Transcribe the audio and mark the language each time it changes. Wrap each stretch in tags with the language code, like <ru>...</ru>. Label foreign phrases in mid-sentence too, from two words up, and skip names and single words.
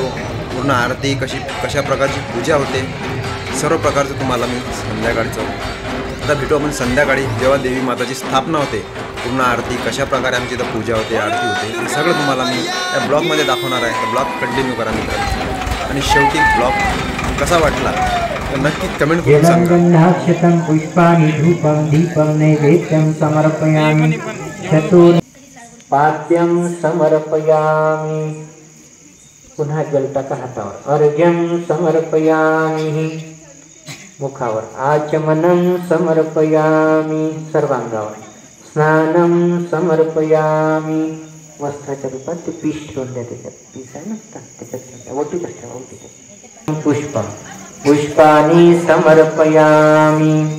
<mr>पूर्ण आरती कशा प्रकारची पूजा होते सर्व प्रकारचं तुम्हाला मी संध्याकाळचं आता भेटू आपण संध्याकाळी जेव्हा देवी माताची स्थापना होते। पूर्ण आरती कशा प्रकारे आमची इथं पूजा होते, आरती होते, हे सगळं तुम्हाला मी या ब्लॉगमध्ये दाखवणार आहे। तर</mr> <en>blog continue</en> <mr>करा मित्रांनो, आणि शेवटी ब्लॉग कसा वाटला नक्की कमेंट करून सांगा।</mr> <sa>गंधाक्षतं पुष्पाणि धूपं दीपं नैवेद्यं समर्पयामि, चतुर्पाद्यं समर्पयामि,</sa> <mr>पुन्हा जल टाका हातावर,</mr> <sa>अर्घ्यं समर्पयामि, मुखावर आचमनं समर्पयामि, सर्वांगावर स्नानं समर्पयामि,</sa> <mr>वस्त्राच्या रूपात ते पीस ठेवून द्या, त्याच्यात पीस आहे ना त्याच्यात ओटीत असते,</mr> <sa>ओटीत पुष्पं पुष्पाणि समर्पयामि,</sa>